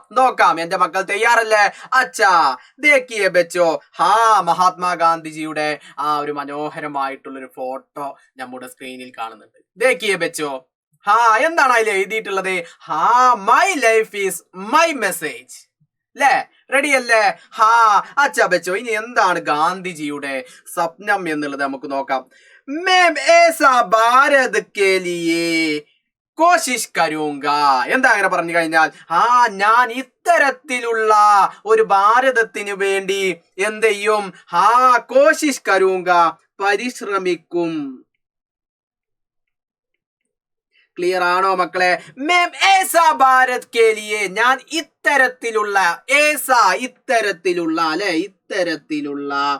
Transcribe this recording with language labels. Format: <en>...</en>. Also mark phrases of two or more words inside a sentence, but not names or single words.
<ml>നോക്കാം എന്റെ മക്കൾ തയ്യാറല്ലേ</ml> <hi>अच्छा देखिए बच्चो</hi> <ml>മഹാത്മാഗാന്ധിജിയുടെ ഒരു മനോഹരമായിട്ടുള്ളൊരു ഫോട്ടോ നമ്മുടെ സ്ക്രീനിൽ കാണുന്നുണ്ട്</ml> <hi>देखिए बच्चो</hi> <ml>എന്താണ് അതിൽ എഴുതിയിട്ടുള്ളത്</ml> <en>my life is my message</en> <ml>ല്ലേ റെഡി അല്ലേ</ml> <hi>अच्छा बच्चो</hi> <ml>ഇനി എന്താണ് ഗാന്ധിജിയുടെ സ്വപ്നം എന്നുള്ളത് നമുക്ക് നോക്കാം</ml> <hi>मैं ऐसा भारत के लिए कोशिश करूँगा</hi> <ml>എന്താ അങ്ങനെ പറഞ്ഞു കഴിഞ്ഞാൽ ഞാൻ ഇത്തരത്തിലുള്ള ഒരു ഭാരതത്തിന് വേണ്ടി എന്ത് ചെയ്യും</ml> <hi>कोशिश करूँगा</hi> <ml>പരിശ്രമിക്കും ക്ലിയർ ആണോ മക്കളെ</ml> <hi>मैं ऐसा भारत के लिए</hi> <ml>ഞാൻ ഇത്തരത്തിലുള്ള ഇത്തരത്തിലുള്ള അല്ലെ ഇത്തരത്തിലുള്ള</ml>